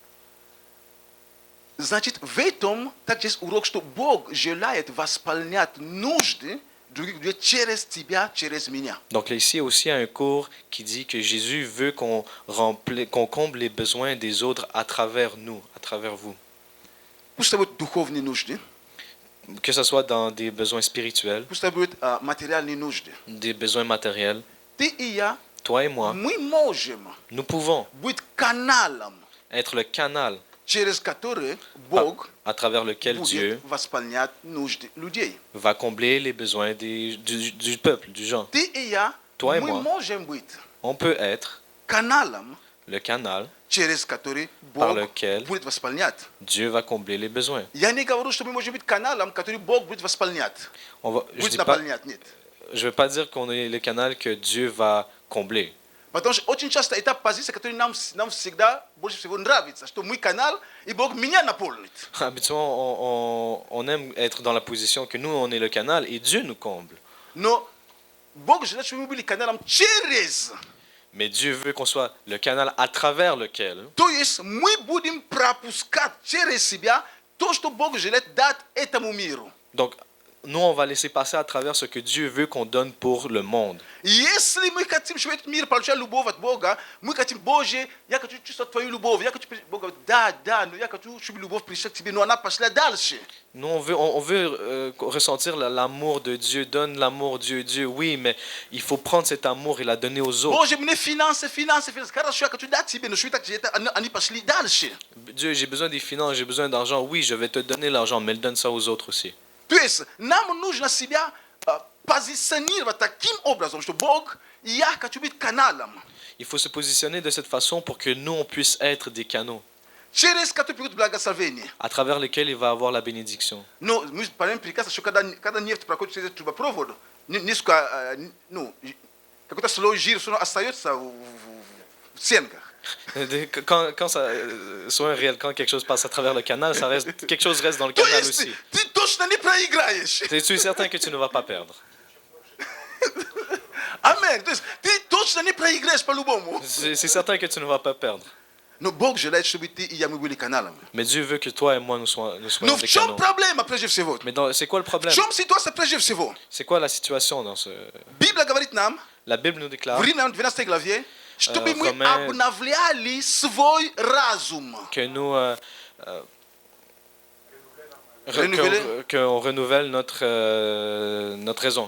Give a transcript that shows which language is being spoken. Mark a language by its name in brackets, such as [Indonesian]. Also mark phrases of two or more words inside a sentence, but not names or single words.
[Russian] Значит, в этом также есть урок, что Бог желает восполнять нужды других людей через тебя, через меня. [French] Donc là, ici, il y a aussi un cours qui dit que Jésus veut qu'on comble les besoins des autres à travers nous, à travers vous. [Russian] Пусть это будут духовные нужды, [French] Que ce soit dans des besoins spirituels, [Russian] пусть это будут материальные нужды. [French] des besoins matériels. [Russian] Ты и я, [French] Toi et moi, [Russian] мы можем [French] nous pouvons [Russian] быть каналом, [French] être le canal [Russian] через который Бог [French] à travers lequel Dieu [Russian] будет восполнять нужды людей. [French] va combler les besoins du peuple, du gens. [Russian] Ты и я, [French] Toi et [Russian] мы [French] moi. [Russian] можем быть [French] On peut être [Russian] каналом, [French] le canal [Russian] через который [French] par [Russian] Бог [French] lequel [Russian] будет восполнять. [French] Dieu va combler les besoins. [Russian] Я не говорю, что мы можем быть каналом, который Бог будет восполнять, [French] Je [Russian] будет [French] dis pas, [Russian] наполнять. Нет. [French] je veux pas dire qu'on est le canal que Dieu va combler. [Russian] Потому что очень часто это позиция, которая нам всегда больше всего нравится, что мы канал, и Бог меня наполнит. [French] Habituellement, on aime être dans la position que nous, on est le canal et Dieu nous comble. [Russian] Но Бог желает, чтобы мы были каналом через. [French] Mais Dieu veut qu'on soit le canal à travers lequel [Russian] То есть мы будем пропускать через себя то, что Бог желает дать этому миру. [French] Donc, nous, on va laisser passer à travers ce que Dieu veut qu'on donne pour le monde. [Russian] Если мы хотим, чтобы этот мир получал любовь от Бога, мы хотим, Боже, я хочу чувствовать Твою любовь. Я хочу, Бог говорит, да, но я хочу, чтобы любовь пришла к Тебе, но она пошла дальше. [French] Nous, on veut ressentir l'amour de Dieu. Donne l'amour, Dieu, oui, mais il faut prendre cet amour et la donner aux autres. [Russian] Боже, мне финансы. Хорошо, я хочу дать Тебе, но что так же они пошли дальше. [French] Dieu, j'ai besoin des finances, j'ai besoin d'argent. Oui, je vais te donner l'argent, mais donne ça aux autres aussi. [Russian] То есть нам нужно себя позиционировать таким образом, что Бог, я хочу быть каналом, [French] Il faut se positionner de cette façon pour que nous, on puisse être des canaux [Russian] через который приходит благословение. [French] à travers lesquels il va avoir la bénédiction. [Russian] Но мы понимаем прекрасно, что когда нефть проходит через трубопровод, несколько, какой-то слой жира все равно остается в стенках. [French] Quand ça soit réel, quand quelque chose passe à travers le canal, quelque chose reste dans le [Russian] То [French] canal [Russian] есть [French] aussi. [Russian] ты точно не проиграешь. [French] Es-tu certain que tu ne vas pas perdre? [Russian] Аминь. То есть ты точно не проиграешь по-любому. [French] C'est certain que tu ne vas pas perdre. [Russian] Но Бог желает, чтобы ты и я мы были каналами. [French] Mais Dieu veut que toi et moi nous soyons [Russian] Но в [French] des [Russian] чем [French] canaux. [Russian] проблема прежде всего? [French] Mais c'est quoi le [Russian] В [French] problème? [Russian] чем ситуация прежде всего? [French] C'est quoi la situation dans ce... [Russian] Библия говорит нам, [French] La Bible nous déclare [Russian] в Римлянам 12 главе, чтобы мы [French] Romains- [Russian] обновляли свой разум. [French] que nous Renouveler. qu'on renouvelle notre raison,